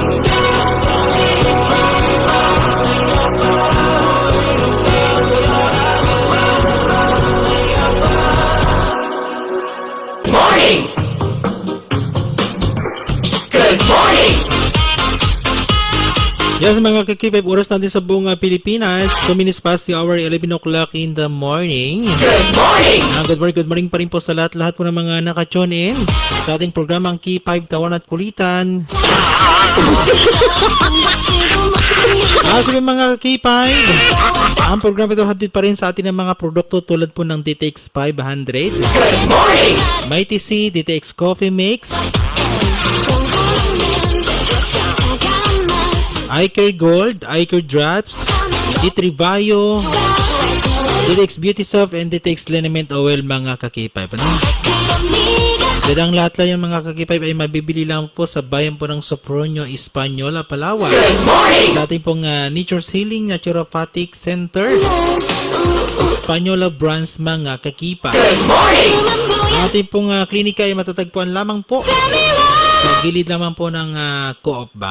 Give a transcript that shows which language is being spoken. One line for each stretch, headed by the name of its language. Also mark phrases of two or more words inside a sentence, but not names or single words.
English: Morning! Good morning!
Filipino: Yes, mga kakipay, oras natin sa buong Pilipinas.
English: 2 minutes past the hour, 11 o'clock in the morning. Good morning! Good morning
Filipino: pa rin po sa lahat po ng mga naka-tune in sa ating programang K5 Tawan at Kulitan. Sabi mga K5, ang programa ito hatid pa rin sa atin ng mga produkto tulad po ng DTX 500,
English: Good morning!
Filipino: Mighty C, DTX Coffee Mix, iCare Gold, iCare Drops, D3 Bio, DTX Beauty Soft, and DTX Liniment Oil, mga kakipay. Ano? Dadang lahat lang yung mga kakipay ay mabibili lang po sa bayan po ng Sopronio, Española, Palawan.
English: Good morning!
Filipino: Sa ating pong Nature's Healing Naturopathic Center, Española branch, mga kakipay.
English: Good morning!
Filipino: Ang ating pong klinika ay matatagpuan lamang po sa gilid naman po ng Co-op Bank.